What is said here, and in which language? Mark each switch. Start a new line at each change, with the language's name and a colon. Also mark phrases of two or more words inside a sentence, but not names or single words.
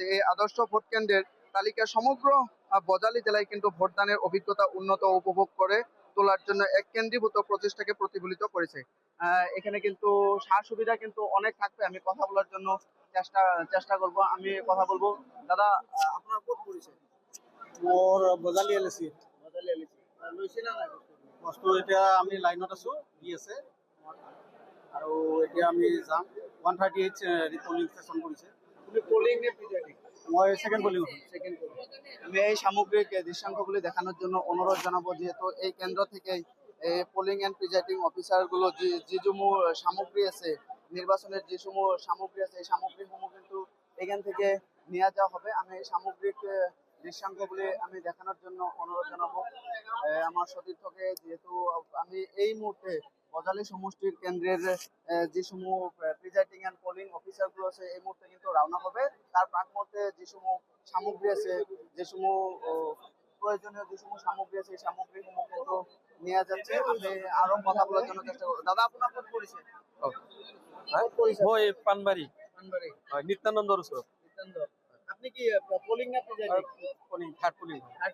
Bangla: এই আদর্শ ভোট কেন্দ্রের তালিকা সমগ্র বজালী জেলায় কিন্তু ভোটদানের অভিজ্ঞতা উন্নত উপভোগ করে তোলার জন্য এক কেন্দ্রীভূত প্রচেষ্টাকে প্রতিফলিত করেছে। এখানে কিন্তু সার সুবিধা কিন্তু অনেক থাকবে। আমি কথা বলার জন্য চেষ্টা করব। আমি কথা বলবো। দাদা, আপনার কোড পরিচয়?
Assamese: মোৰ বজালী এলএচি বজালী এলিচি লৈছে না নাই? বস্তু এতিয়া আমি লাইনত আছো, দি আছে আৰু এতিয়া আমি যাম। 138
English: polling station
Assamese: কৰিছে।
Bangla: তুমি পোলিং নে প্রিজাইডিং?
Assamese: মই
English: second polling
Assamese: হম।
English: second polling.
Bangla: আমি এই সামগ্রিক দৃশ্যাঙ্কগুলি দেখানোর জন্য অনুরোধ জানাবো, যেহেতু এই কেন্দ্র থেকে
English: polling and presiding officer
Bangla: গুলো যে সমূহ সামগ্রী আছে, নির্বাচনের যে সমূহ সামগ্রী আছে, এই সামগ্রীসমূহ কিন্তু এখান থেকে নিয়ে যাওয়া হবে। আমি এই সামগ্রিক দৃশ্যাঙ্কগুলি আমি দেখানোর জন্য অনুরোধ জানাবো আমার সতীর্থকে। যেহেতু আমি এই মুহূর্তে বজালী সমষ্টির কেন্দ্রের যে সমূহ
English: presiding and polling officer
Bangla: গুলো আছে এই মুহূর্তে কিন্তু রওনা হবে। তার প্রাক মুহূর্তে যে সমূহ সামগ্রী আছে, যে সমূহ প্রয়োজনীয় যে সমূহ সামগ্রী আছে, এই সামগ্রী সমূহ কিন্তু নিয়ে যাচ্ছে। আমি আরো কথা বলার জন্য চেষ্টা করবো। দাদা, আপনার কোন পরিচয়?
Assamese: মই পানবাৰী
Bangla: পানবাড়ি।
Assamese: হয়, নিত্যানন্দৰ ওচৰত। নিত্যান্ত,
Bangla: আপনি কি পোলিং না প্রিজাইডিং?
English: polling third polling. থার্ড